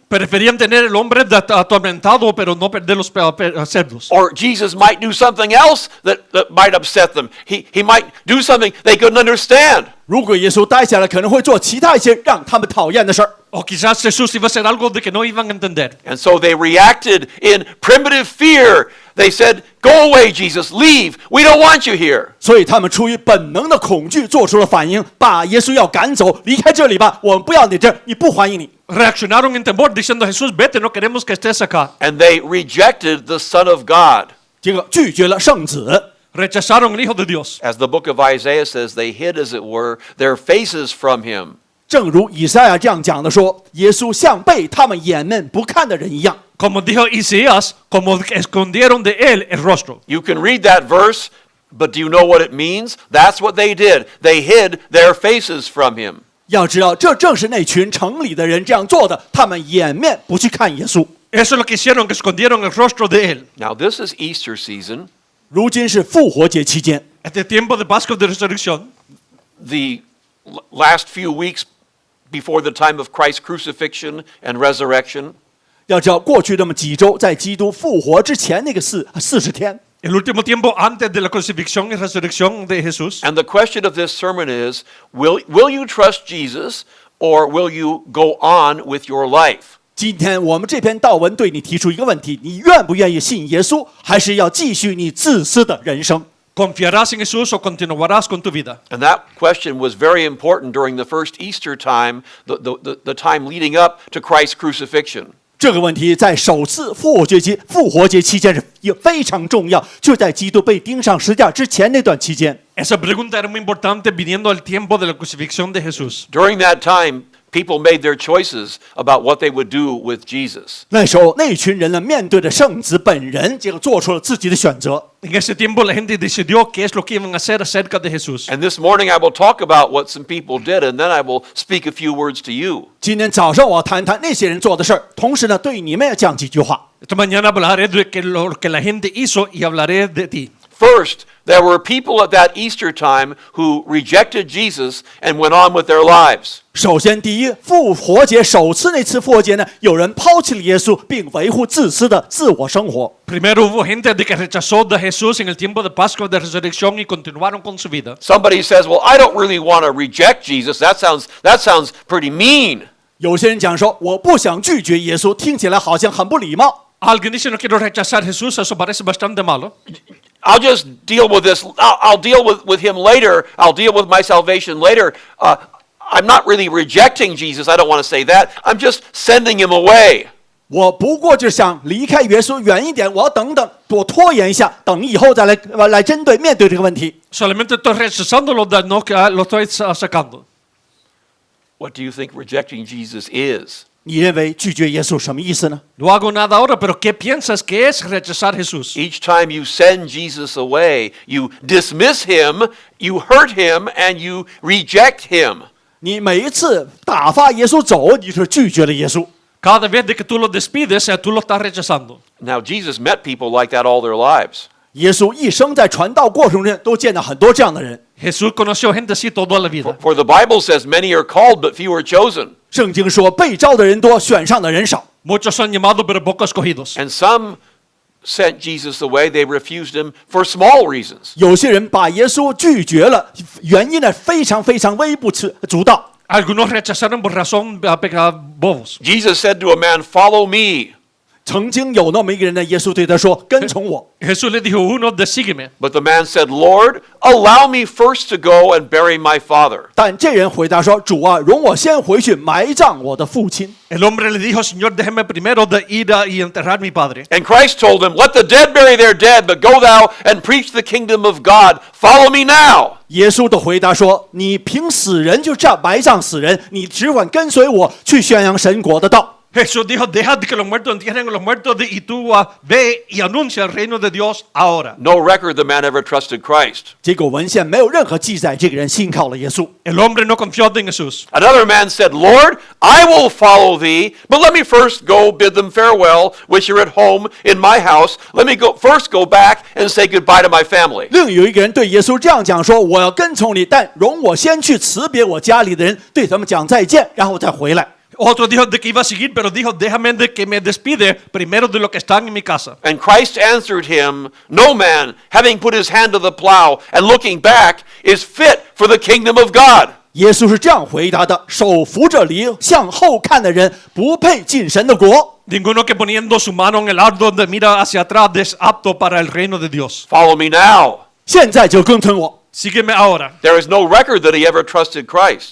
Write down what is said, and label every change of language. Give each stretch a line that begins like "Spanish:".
Spanish: Preferían tener el hombre atormentado, pero no perder los cerdos.
English: Or Jesus might do something else that might upset them. He might do something they couldn't understand.
Chinese: 如果耶稣待下来，可能会做其他一些让他们讨厌的事儿。
Spanish: O quizás Jesús iba a hacer algo de que no iban a entender.
English: And so they reacted in primitive fear. They said, "Go away, Jesus. Leave. We don't want you here."
Chinese: 所以他们出于本能的恐惧，做出了反应，把耶稣要赶走，离开这里吧，我们不要你这儿，你不欢迎你。
Spanish: Reaccionaron en temor diciendo, Jesús, vete, no queremos que estés acá.
English: And they rejected the Son of God.
Chinese: 这个拒绝了圣子。
Spanish: Rechazaron el Hijo de Dios.
English: As the book of Isaiah says, they hid, as it were, their faces from him.
Chinese: 正如以赛亚这样讲的说，耶稣像被他们掩面不看的人一样。
Spanish: Como dijo Isaías, como escondieron de él el rostro.
English: You can read that verse, but do you know what it means? That's what they did. They hid their faces from him.
Chinese: 要知道，这正是那群城里的人这样做的，他们掩面不去看耶稣。
Spanish: Eso es lo que hicieron, que escondieron el rostro de él.
English: Now, this is Easter season.
Chinese: 如今是复活节期间，
Spanish: Este tiempo de Pascua de Resurrección,
English: The last few weeks before the time of Christ's crucifixion and resurrection,
Chinese: 要知道过去这么几周，在基督复活之前那个40天，
Spanish: el último tiempo antes de la crucifixión y resurrección de Jesús.
English: and the question of this sermon is, will you trust Jesus or will you go on with your life?
Chinese: 今天我们这篇道文对你提出一个问题：你愿不愿意信耶稣，还是要继续你自私的人生？
Spanish: ¿Confiarás en Jesús o continuarás con tu vida?
English: And that question was very important during the first Easter time, the time leading up to Christ's crucifixion.
Chinese: 这个问题在首次复活节期间是也非常重要，就在基督被钉上十字架之前那段期间。
Spanish: Esa pregunta era muy importante viniendo al tiempo de la crucifixión de Jesús.
English: During that time, people made their choices about what they would do with Jesus.
Chinese: 那时候，那群人呢，面对着圣子本人，结果做出了自己的选择。
Spanish: En ese tiempo la gente decidió qué es lo que iban a hacer acerca de Jesús.
English: And this morning I will talk about what some people did, and then I will speak a few words to you.
Chinese: 今天早上我要谈谈那些人做的事儿，同时呢，对你们也讲几句话。
Spanish: Esta mañana hablaré de lo que la gente hizo y hablaré de ti.
English: First, there were people at that Easter time who rejected Jesus and went on with their lives.
Chinese: 首先，第一，复活节首次那次复活节呢，有人抛弃了耶稣，并维护自私的自我生活。
Spanish: Primero hubo gente de que rechazó de Jesús en el tiempo de Pascua de Resurrección y continuaron con su vida.
English: Somebody says, "Well, I don't really want to reject Jesus. That sounds pretty mean."
Chinese: 有些人讲说，我不想拒绝耶稣，听起来好像很不礼貌。
Spanish: Alguien dice no quiero rechazar a Jesús, eso parece bastante malo.
English: I'll just deal with this. I'll deal with him later. I'll deal with my salvation later. I'm not really rejecting Jesus. I don't want to say that. I'm just sending him away.
Chinese: 我不过就想离开耶稣远一点，我要等等，多拖延一下，等以后再来面对这个问题。
Spanish: Solamente estoy rechazándolo, no que lo estoy sacando.
English: What do you think rejecting Jesus is?
Chinese: 你认为拒绝耶稣什么意思呢？
Spanish: No hago nada ahora, pero ¿qué piensas que es rechazar a Jesús?
English: Each time you send Jesus away, you dismiss him, you hurt him, and you reject him.
Chinese: 你每一次打发耶稣走，你是拒绝了耶稣。
Spanish: Cada vez de que tú lo despides, tú lo estás rechazando.
English: Now, Jesus met people like that all their lives.
Chinese: 耶稣一生在传道过程中都见到很多这样的人。
Spanish: Jesús conoció gente así toda la vida.
English: For the Bible says, many are called, but few are chosen.
Chinese: 圣经说，被招的人多，选上的人少。
Spanish: Muchos son llamados, pero pocos escogidos.
English: And some sent Jesus away. They refused him for small reasons.
Chinese: 有些人把耶稣拒绝了，原因呢非常微不足道。
Spanish: Algunos rechazaron por razón bobos.
English: Jesus said to a man, "Follow me."
Chinese: 曾经有那么一个人呢，耶稣对他说：“跟从我。”
Spanish: Jesús le dijo uno de sígueme.
English: But the man said, "Lord, allow me first to go and bury my father."
Chinese: 但这人回答说：“主啊，容我先回去埋葬我的父亲。”
Spanish: El hombre le dijo, Señor, déjeme primero de ir y enterrar mi padre.
English: And Christ told him, "Let the dead bury their dead, but go thou and preach the kingdom of God. Follow me now."
Chinese: 耶稣的回答说：“你凭死人就这样埋葬死人，你只管跟随我去宣扬神国的道。”
Spanish: Jesús dijo, deja que los muertos entierren a los muertos y tú ve y anuncia el reino de Dios ahora.
English: No record the man ever trusted Christ.
Chinese: 结果文献没有任何记载，这个人信靠了耶稣。
Spanish: El hombre no confió en Jesús.
English: Another man said, "Lord, I will follow thee, but let me first go bid them farewell, which are at home in my house. Let me first go back and say goodbye to my family."
Chinese: 另有一个人对耶稣这样讲说：“我要跟从你，但容我先去辞别我家里的人，对他们讲再见，然后再回来。”
Spanish: Otro dijo de que iba a seguir, pero dijo, déjame de que me despide primero de lo que están en mi casa.
English: And Christ answered him, "No man, having put his hand to the plow and looking back, is fit for the kingdom of God."
Chinese: 耶稣是这样回答的：“手扶着犁向后看的人，不配进神的国。”
Spanish: Ninguno que poniendo su mano en el ardo de mira hacia atrás es apto para el reino de Dios.
English: Follow me now.
Chinese: 现在就跟从我。
Spanish: Sígueme ahora.
English: There is no record that he ever trusted Christ.